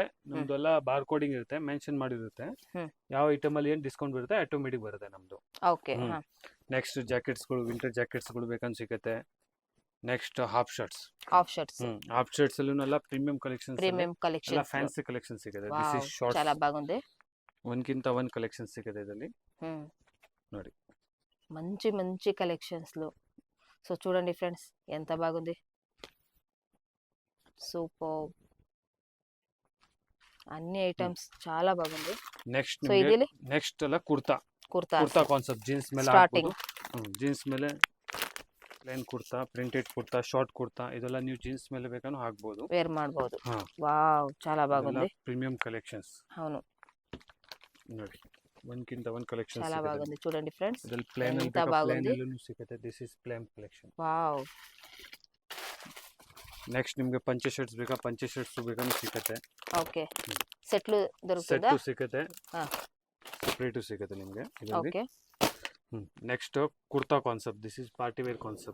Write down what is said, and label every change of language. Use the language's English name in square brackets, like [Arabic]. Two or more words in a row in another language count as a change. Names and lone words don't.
[Kannada] ನಮ್ದೆಲ್ಲ [English] bar coding [Kannada] ಇರುತ್ತೆ, ಮೆನ್ಷನ್ ಮಾಡಿರುತ್ತೆ. ಯಾವ ಐಟಮ್ ಅಲ್ಲಿ ಏನ್ ಡಿಸ್ಕೌಂಟ್ ಬರುತ್ತೆ ಆಟೋಮೆಟಿಕ್ ಬರುತ್ತೆ ನಮ್ದು. ಓಕೆ. [English] next jackets [Kannada] ಗಳು, [English] winter jackets [Kannada] ಗಳು ಬೇಕಂತ ಸಿಗುತ್ತೆ. [English] next half shirts. half shirts. half shirts [Kannada] ಅಲ್ಲೂ ಎಲ್ಲ [English] premium collections, premium collection, ಎಲ್ಲ fancy collection ಸಿಗುತ್ತೆ. this is shorts. [Telugu] చాలా బాగుంది. [Kannada] ಒಂದ್ಕಿಂತ ಒಂದ್ ಕಲೆಕ್ಷನ್ ಸಿಗುತ್ತೆ ಇದರಲ್ಲಿ ನೋಡಿ. [Telugu] మంచి మంచి కలెక్షన్స్ లో. సో చూడండి ఫ్రెండ్స్, ఎంత బాగుంది. సూపర్. అన్ని ఐటమ్స్ చాలా బాగుంది. నెక్స్ట్ సో ఇది [Kannada] నెక్స్ట్ ಅಲ್ಲ [English] kurta concept. [Kannada] ಜೀನ್ಸ್ ಮೇಲೆ ಸ್ಟಾರ್ಟಿಂಗ್. ಜೀನ್ಸ್ ಮೇಲೆ [English] plain kurta, printed kurta, short kurta, [Kannada] ಇದೆಲ್ಲ ನೀವು ಜೀನ್ಸ್ ಮೇಲೆ ಬೇಕಾನೂ ಹಾಕ್ಬೋದು, ವೇರ್ ಮಾಡಬಹುದು. ವಾವ್, [Telugu] చాలా బాగుంది. [English] premium collections. [Telugu] అవును, [Kannada] ನೋಡಿ, ಒಂದ್ಕಿಂತ ಒಂದ್ ಕಲೆಕ್ಷನ್ [Telugu] చాలా బాగుంది. చూడండి ఫ్రెండ్స్, [Kannada] ಇದರಲ್ಲಿ ಪ್ಲೇನ್ [Telugu] ఎంత బాగుంది. [English] ಸಿಗುತ್ತೆ. this is plain collection. [Kannada] ವಾವ್. ನೆಕ್ಸ್ಟ್ ನಿಮಗೆ ಪಂಚೆ ಶರ್ಟ್ಸ್ ಬೇಕಾ? ಪಂಚೆ ಶರ್ಟ್ಸ್ ಬೇಕಾನೂ ಸಿಗುತ್ತೆ. ಓಕೆ. ಸೆಟ್ಲು ದೊರಕುತ್ತಾ? ಸೆಟ್ ಸಿಗುತ್ತೆ, ಸೆಪರೇಟ್ ಸಿಗುತ್ತೆ ನಿಮಗೆ ಇದರಲ್ಲಿ. ಓಕೆ. [English] next kurta concept. this is party wear concept.